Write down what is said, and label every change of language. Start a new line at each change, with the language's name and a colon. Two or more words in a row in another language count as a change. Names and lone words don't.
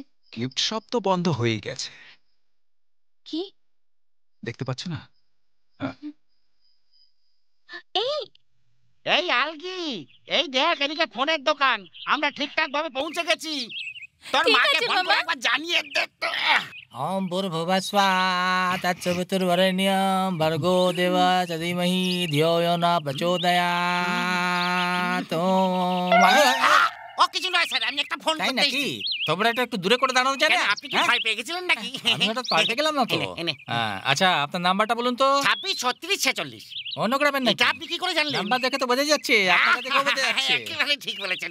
Bangla: গিফট শপ তো বন্ধ হয়েই গেছে। কি দেখতে পাচ্ছ না? এই আলগি, এই দেখ এদিকে ফোনের দোকান। আমরা ঠিকঠাক ভাবে পৌঁছে গেছি। তোর মাকে ফোন করে একবার জানিয়ে দে তো।
Sanskrit: ओम भूर्भुवस्वाहा तत्सवितुर्वरेण्यं भर्गो देवस्य धीमहि धियो यो न प्रचोदयात्।
Bangla: ও কিছু নয় স্যার, আমি একটা ফোন তাই করতে নাকি? এসেছি। তোমরা একটু দূরে করে দাঁড়ানো যায় না? আপনি কি ভয় পেয়ে গেছিলেন নাকি? আমি হঠাৎ পাল্টে গেলাম না তো। এনে। হ্যাঁ, আচ্ছা, আপনার নাম্বারটা বলুন তো। 26 36 46। অন্য গ্রামের নাকি? এটা আপনি কি করে জানলেন? নাম্বার দেখে তো বোঝা যাচ্ছে, আপনাকে দেখে বোঝা যাচ্ছে। একেবারে ঠিক বলেছেন।